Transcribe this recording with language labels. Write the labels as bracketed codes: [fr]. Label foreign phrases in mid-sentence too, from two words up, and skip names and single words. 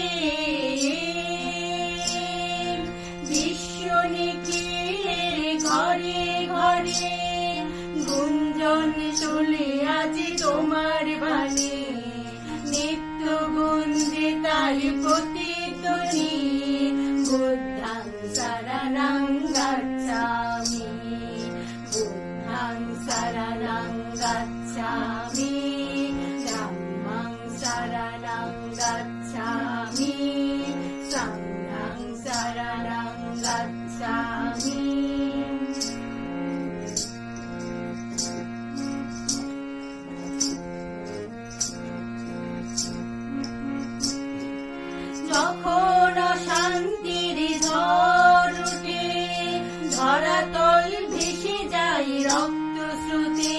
[bn] বিশ্ব নিখিলের ঘরে ঘরে গুঞ্জন চলে আজি তোমার বাণী। নিত্য গুঞ্জে তার প্রতিধ্বনি, [pi] বুদ্ধাং শরণং গচ্ছামি, বুদ্ধাং শরণং গচ্ছামি, ধম্মং শরণং গচ্ছামি, সংঘং শরণং গচ্ছামি। [bn] যখন অশান্তির ঝড় উঠে, ধরাতল ভেসে যায় রক্ত স্রোতে।